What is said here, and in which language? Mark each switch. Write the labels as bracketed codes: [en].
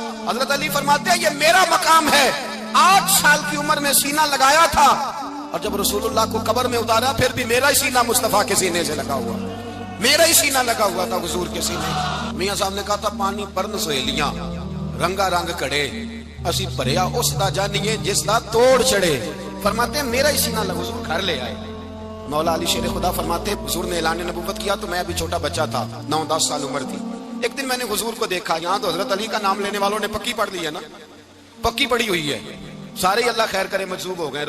[ur] حضرت علی فرماتے ہیں یہ میرا مقام ہے, 8 سال کی عمر میں سینہ لگایا تھا اور جب رسول اللہ کو قبر میں اتارا پھر بھی میرا ہی سینہ مصطفیٰ کے سینے سے لگا ہوا, میرا ہی سینہ لگا ہوا تھا حضور کے سینے. میاں صاحب نے کہا تھا [pa] پانی پرن سہیلیاں رنگا رنگ کڑے, اسی پریا اس دا جانیے جس دا توڑ چڑھے. [ur] فرماتے ہیں میرا ہی سینہ لگا, حضور گھر لے آئے. مولا علی شیر خدا فرماتے حضور نے اعلان نبوت کیا تو میں ابھی چھوٹا بچہ تھا, 9-10 سال عمر تھی. ایک دن میں نے حضور کو دیکھا, یہاں تو حضرت علی کا نام لینے والوں نے پکی پڑھ لی ہے نا, پکی پڑی ہوئی ہے, سارے ہی اللہ خیر کرے مجذوب ہو گئے.